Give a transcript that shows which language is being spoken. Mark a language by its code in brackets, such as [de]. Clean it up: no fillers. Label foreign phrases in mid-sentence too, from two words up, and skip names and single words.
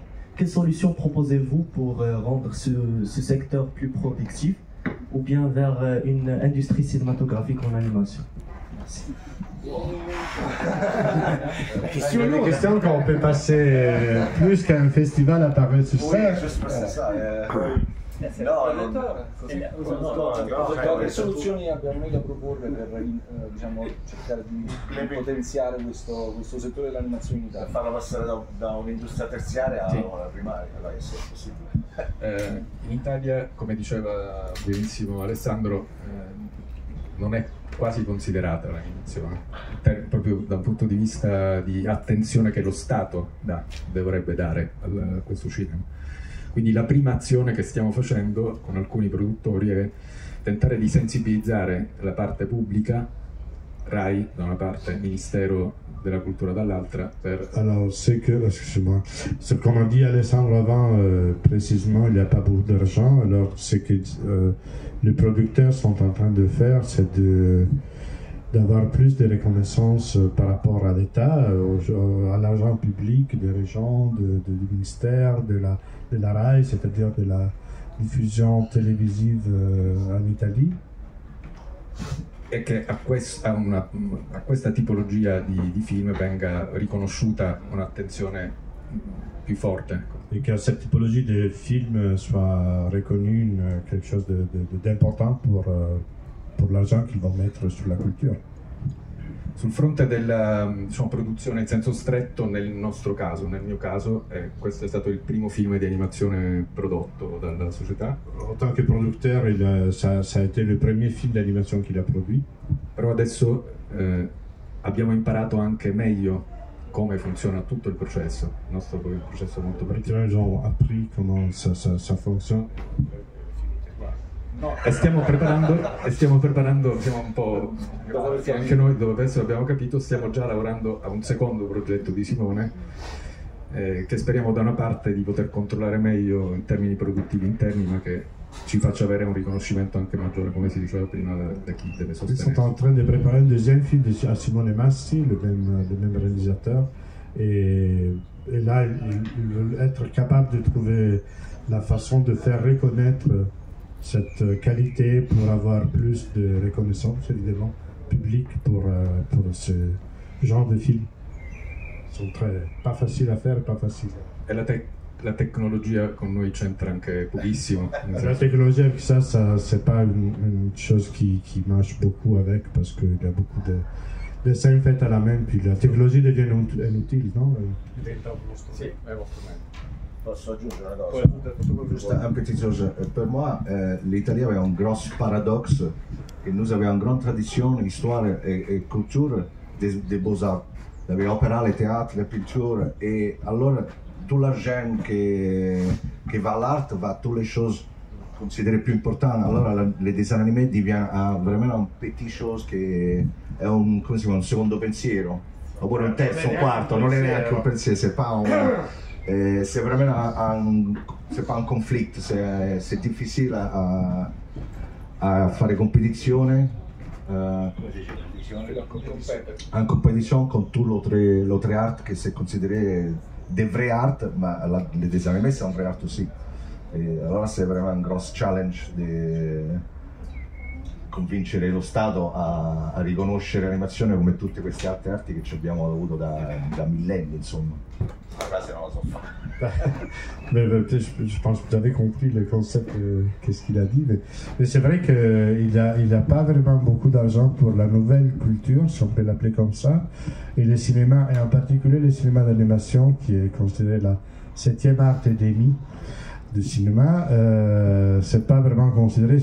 [fr] Quelles solutions proposez-vous pour rendre ce secteur plus productif ou bien vers une industrie cinématographique en animation? Merci. C'est une question qu'on peut passer plus qu'un festival à parler sur ça. Oui, juste c'est ça. [it] Che soluzioni abbiamo noi da proporre per diciamo, cercare di potenziare questo settore dell'animazione in Italia? Per farlo passare da un'industria terziaria a una primaria, se è possibile. In Italia, come diceva benissimo Alessandro, non è quasi considerata l'animazione, proprio da un punto di vista di attenzione che lo Stato dovrebbe dare a questo cinema. Quindi la prima azione che stiamo facendo con alcuni produttori è tentare di sensibilizzare la parte pubblica, RAI da una parte, Ministero della Cultura dall'altra. [fr] Alors, c'est que, excusez-moi, comme a dit Alessandro avant, précisément, il n'y a pas beaucoup d'argent. Alors, c'est que les producteurs sont en train de faire, c'est d'avoir plus de reconnaissance par rapport à l'État, à l'argent public des régions, du ministère, de la RAI, c'est-à-dire de la diffusion télévisive en Italie. [it] E che a questa tipologia di film venga riconosciuta un'attenzione più forte. [fr] Et que cette typologie de film soit reconnue quelque chose d'important pour l'argent qu'ils vont mettre sur la culture. [it] Sul fronte della produzione in senso stretto, nel nostro caso, nel mio caso, questo è stato il primo film di animazione prodotto dalla società. [fr] En tant que producteur, ça a été le premier film d'animation qu'il a produit. [it] Però adesso abbiamo imparato anche meglio come funziona tutto il processo. Il nostro è un processo molto particolare. [fr] Ils ont appris comment ça fonctionne. [it] No, e stiamo preparando, siamo un po' anche noi, dove adesso abbiamo capito, stiamo già lavorando a un secondo progetto di Simone che speriamo da una parte di poter controllare meglio in termini produttivi interni, ma che ci faccia avere un riconoscimento anche maggiore, come si diceva prima, da chi deve sostenere. [fr] Ils sont en train de préparer un deuxième film à Simone Massi, le même réalisateur, et là ils veulent être capables de trouver la façon de faire reconnaître cette qualité pour avoir plus de reconnaissance évidemment publique pour ce genre de film. Ils sont pas faciles à faire, pas faciles. [it] E la tecnologia con noi c'entra anche pochissimo. [fr] La technologie avec ça c'est pas une chose qui marche beaucoup avec, parce qu'il y a beaucoup de dessins faits à la main, puis la technologie devient inutile, non? [it] Sì, è uno strumento. Posso aggiungere una cosa? [fr] Juste un petit chose. Pour moi, l'Italie avait un gros paradoxe, et nous avions une grande tradition, histoire et culture des beaux-arts. Il y avait l'opéra, le théâtre, la peinture, et alors tout l'argent qui va à l'art va à toutes les choses considérées plus importantes. Alors le dessin animé devient vraiment une petite chose qui [it] è un secondo pensiero, oppure un terzo, un quarto, non è neanche un pensiero, [fr] c'est pas un... c'est vraiment c'est pas un conflit, c'est difficile à [it] fare competizione, [fr] en compétition comme tout l'autre art qui c'est considéré des vrais art, mais les dessins animés c'est un vrai art aussi. [it] Et allora [fr] c'est vraiment un gros challenge [it] di convincere lo Stato a riconoscere l'animazione come tutte queste altre arti che ci abbiamo avuto da millenni, insomma. La frase non la so fare. [fr] Je pense que vous avez compris le concept, qu'est-ce qu'il a dit. Mais c'est vrai qu'il n'a pas vraiment beaucoup d'argent pour la nouvelle culture, si on peut l'appeler comme ça. Et le cinéma, et en particulier le cinéma d'animation, qui est considéré la 7e art et demie du cinéma, c'est pas vraiment considéré.